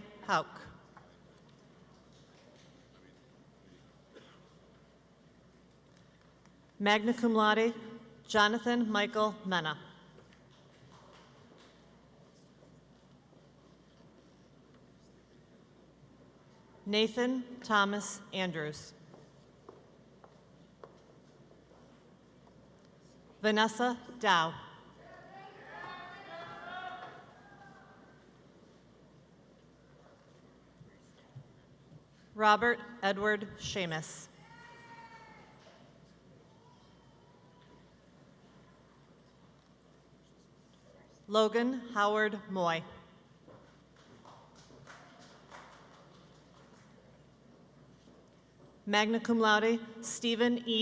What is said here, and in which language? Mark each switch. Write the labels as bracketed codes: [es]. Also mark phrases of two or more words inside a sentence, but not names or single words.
[la] Hauk. Magna cum laude, [en] Jonathan Michael Mena. Nathan Thomas Andrews. Vanessa Dow. Robert Edward Seamus. Logan Howard Moy. [la] Magna cum laude, Stephen E.